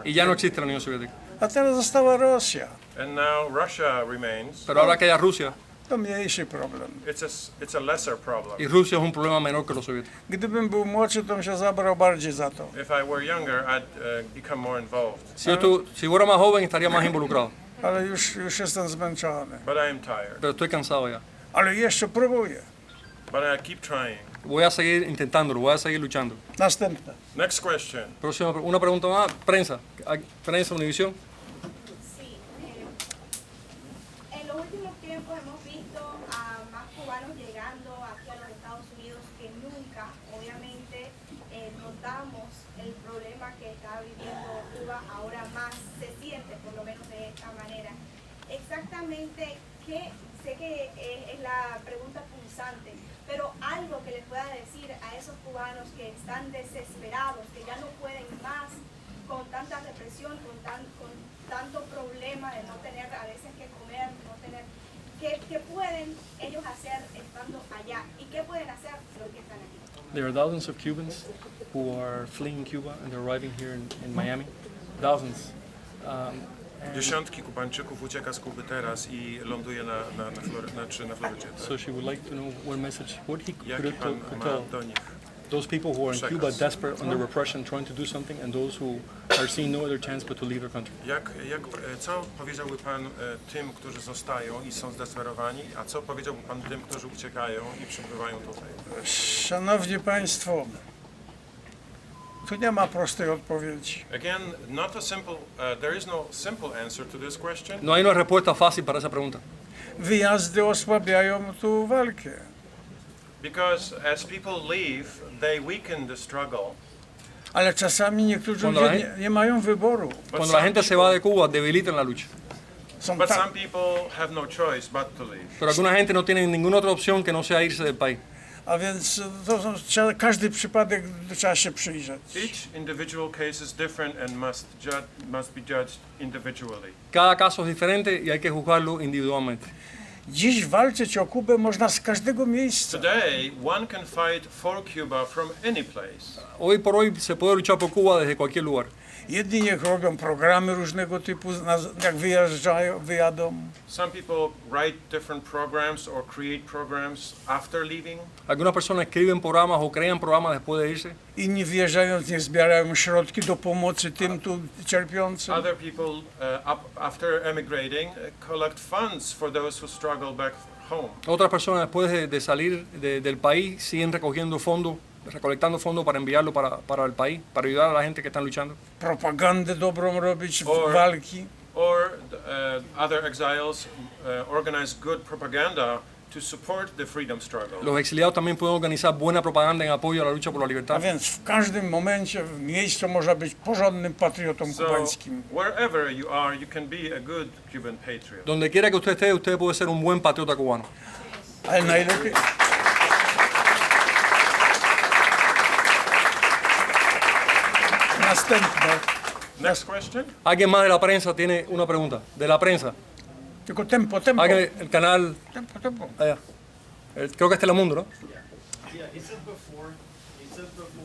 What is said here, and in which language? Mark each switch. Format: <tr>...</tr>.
<es>Y ya no existe la Unión Soviética.</es> <pl>A teraz została Rosja.</pl> <en>And now Russia remains.</en> <es>Pero ahora que haya Rusia,</es> <pl>To mniejszy problem.</pl> <en>It's a lesser problem.</en> <es>y Rusia es un problema menor que los soviéticos.</es> <pl>Gdybym był młodszy, to bym się zabrał bardziej za to.</pl> <en>If I were younger, I'd become more involved.</en> <es>Si fuera más joven estaría más involucrado,</es> <pl>Ale już jestem zmęczony.</pl> <en>But I am tired.</en> <es>pero estoy cansado ya.</es> <pl>Ale jeszcze próbuję.</pl> <en>But I keep trying.</en> <es>Voy a seguir intentándolo, voy a seguir luchando.</es> <pl>Następne.</pl> <en>Next question.</en> <es>Próxima, una pregunta más, prensa. Prensa, Univisión. Sí, en los últimos tiempos hemos visto a más cubanos llegando aquí a los Estados Unidos que nunca. Obviamente notamos el problema que está viviendo Cuba ahora más se siente, por lo menos de esta manera. Exactamente qué, sé que es la pregunta punzante, pero algo que les pueda decir a esos cubanos que están desesperados, que ya no pueden más con tanta represión, con tanto problema de no tener a veces que comer, no tener, ¿qué pueden ellos hacer estando allá? ¿Y qué pueden hacer los que están aquí?</es> <en>There are thousands of Cubans who are fleeing Cuba and they're arriving here in Miami. Thousands.</en> <pl>Dziesiątki Kubańczyków ucieka z Kuby teraz i ląduje na Florydzie.</pl> <en>So she would like to know what message, what he</en> <pl>Jaki</pl> <en>could</en> <pl>pan ma</pl> <en>tell</en> <pl>do nich?</pl> <en>those people who are in Cuba</en> <pl>Przekaz.</pl> <en>desperate under repression, trying to do something, and those who are seeing no other chance but to leave their country.</en> <pl>Co powiedziałby pan tym, którzy zostają i są zdesperowani, a co powiedziałby pan tym, którzy uciekają i przybywają tutaj? Szanowni Państwo, tu nie ma prostej odpowiedzi.</pl> <en>Again, there is no simple answer to this question.</en> <es>No hay una respuesta fácil para esa pregunta.</es> <pl>Wyjazdy osłabiają tu walkę.</pl> <en>Because as people leave, they weaken the struggle.</en> <pl>Ale czasami niektórzy</pl> <es>Cuando</es> <pl>ludzie nie mają wyboru.</pl> <es>Cuando la gente se va de Cuba, debilitan la lucha.</es> <pl>Są</pl> <en>But</en> <pl>tak,</pl> <en>some people have no choice but to leave.</en> <es>Pero alguna gente no tiene ninguna otra opción que no sea irse del país.</es> <pl>a więc każdy przypadek trzeba się przyjrzeć.</pl> <en>Each individual case is different and must be judged individually.</en> <es>Cada caso es diferente y hay que juzgarlo individualmente.</es> <pl>Dziś walczyć o Kubę można z każdego miejsca.</pl> <en>Today, one can fight for Cuba from any place.</en> <es>Hoy por hoy se puede luchar por Cuba desde cualquier lugar.</es> <pl>Jedni niech robią programy różnego typu, jak wyjadą.</pl> <en>Some people write different programs or create programs after leaving.</en> <es>Algunas personas escriben programas o crean programas después de irse.</es> <pl>Inni wyjeżdżając niech zbierają środki do pomocy tym tu cierpiącym.</pl> <en>Other people, after emigrating, collect funds for those who struggle back home.</en> <es>Otras personas después de salir del país siguen recogiendo fondos, recolectando fondos para enviarlo para el país, para ayudar a la gente que están luchando.</es> <pl>Propagandę dobrą robić, walki.</pl> <en>Or other exiles organize good propaganda to support the freedom struggle.</en> <es>Los exiliados también pueden organizar buena propaganda en apoyo a la lucha por la</es> <pl>A</pl> <es>libertad.</es> <pl>więc w każdym momencie, w miejscu można być porządnym patriotą</pl> <en>So</en> <pl>kubańskim.</pl> <en>wherever you are, you can be a good Cuban patriot.</en> <es>Donde quiera que usted esté, usted puede ser un buen patriota cubano.</es> <pl>Ale najlepiej... Następne.</pl> <en>Next question.</en> <es>¿Alguien más de la prensa tiene una pregunta? De la prensa.</es> <pl>Tylko tempo.</pl> <es>Alguien, el canal</es> <pl>Tempo.</pl> <es>allá. Creo que es Telemundo, ¿no?</es> <en>Yeah, he said before that</en>